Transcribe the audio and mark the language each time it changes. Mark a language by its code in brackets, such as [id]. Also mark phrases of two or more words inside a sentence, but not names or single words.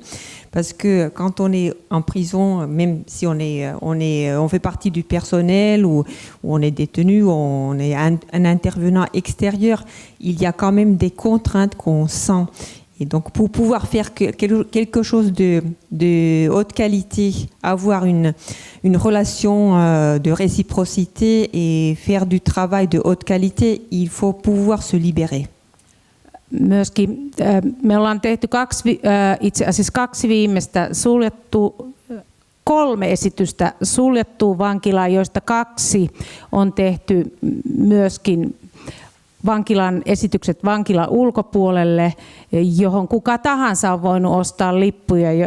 [fr] Parce que quand on est en prison, même si on fait partie du personnel ou on est détenu, ou on est un intervenant extérieur, il y a quand même des contraintes qu'on sent. Et donc pour pouvoir faire quelque chose de haute qualité, avoir une relation de réciprocité et faire du travail de haute qualité, il faut pouvoir se libérer. [fi] Myöskin me ollaan tehty itse asiassa kaksi viimeistä 3 esitystä suljettuun vankilaan, joista 2 on tehty myöskin vankilan esitykset vankilan ulkopuolelle, johon kuka tahansa on voinut ostaa lippuja.